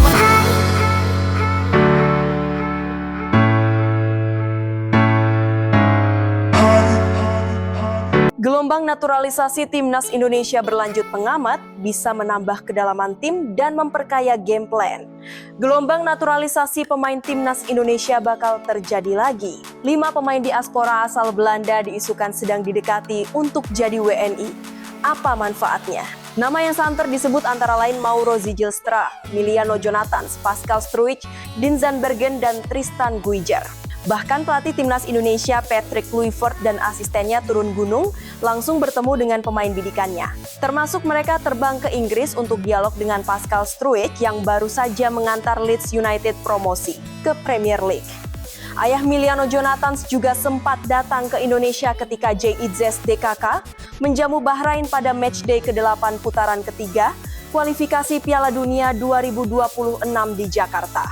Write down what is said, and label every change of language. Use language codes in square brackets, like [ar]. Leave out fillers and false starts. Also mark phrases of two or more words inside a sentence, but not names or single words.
[id] Gelombang naturalisasi timnas Indonesia berlanjut pengamat bisa menambah kedalaman tim dan memperkaya [en] game plan. [id] Gelombang naturalisasi pemain timnas Indonesia bakal terjadi lagi. 5 pemain diaspora asal Belanda diisukan sedang didekati untuk jadi WNI. Apa manfaatnya? Nama yang santer disebut antara lain Mauro Zijlstra, Emiliano Jonathans, Pascal Struijk, Dinzan Bergen, dan Tristan Guijar. Bahkan pelatih timnas Indonesia Patrick Kluivert dan asistennya turun gunung langsung bertemu dengan pemain bidikannya. Termasuk mereka terbang ke Inggris untuk dialog dengan Pascal Struijk yang baru saja mengantar Leeds United promosi ke Premier League. Ayah Emiliano Jonathans juga sempat datang ke Indonesia ketika JIZS DKK menjamu Bahrain pada matchday ke-8 putaran ketiga kualifikasi Piala Dunia 2026 di Jakarta.